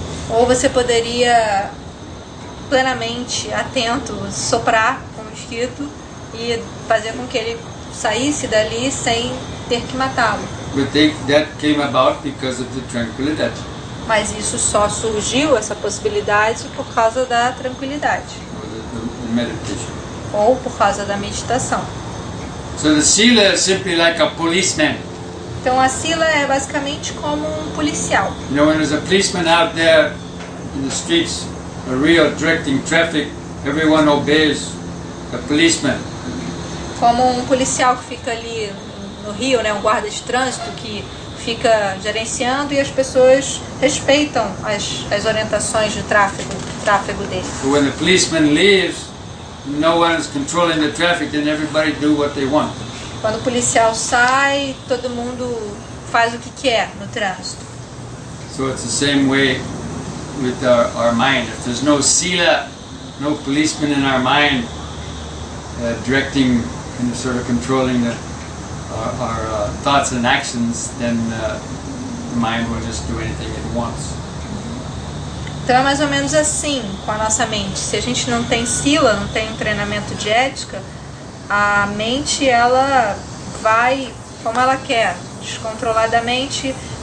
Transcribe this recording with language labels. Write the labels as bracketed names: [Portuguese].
[Portuguese] Ou você poderia plenamente atento soprar com o mosquito e fazer com que ele saísse dali sem ter que matá-lo. [English] But that came about because of the tranquility. [Portuguese] Mas isso só surgiu, essa possibilidade, por causa da tranquilidade. [English] Or the meditation. [Portuguese] Ou por causa da meditação. [English] So the sila is simply like a policeman. [Portuguese] Então a sila é basicamente como um policial. [English] When there's a policeman out there in the streets of Rio directing traffic, everyone obeys the policeman. [Portuguese] Como um policial que fica ali no Rio, né, um guarda de trânsito que fica gerenciando e as pessoas respeitam as orientações de tráfego dele. [English] So when the policeman leaves, no one is controlling the traffic and everybody do what they want. [Portuguese] Quando o policial sai, todo mundo faz o que quer no trânsito. [English] So it's the same way with our mind. If there's no sila, no policeman in our mind directing and sort of controlling our thoughts and actions, then the mind will just do anything it wants. [Portuguese] Então é mais ou menos assim com a nossa mente. Se a gente não tem sila, não tem um treinamento de ética, a mente ela vai como ela quer, descontroladamente.